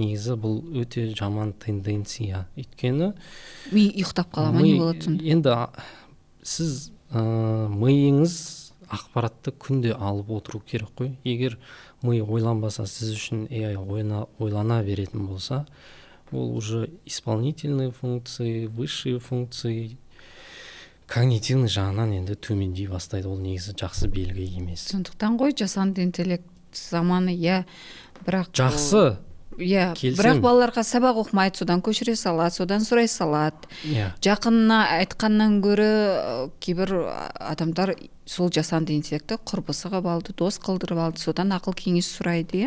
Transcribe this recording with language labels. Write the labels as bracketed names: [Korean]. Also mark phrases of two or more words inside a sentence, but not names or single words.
[Kazakh] Негізі бұл өте жаман тенденция. Өйткені ми ұйықтап қала ма, не болады сонда? Енді сіз миыңыз ақпаратты күнде алып отыру керек қой. Егер ми ойланбаса, сіз үшін AI ойлана беретін болса, ол [Russian] уже исполнительные функции, высшие функции когнитивный [Kazakh] жағынан енді төмендей бастайды. Ол негізі жақсы белгі емес. Сондықтан ғой жасанды интеллект заманы, бірақ жақсы. Бірақ балаларға сабақ оқымайды, содан көшіре салады, содан сұрай салады. Жақынына айтқаннан гөрі кейбір адамдар сол жасанды интеллектті құрбысы қылып алды, дос қылдырып алды, содан ақыл кеңес сұрайды.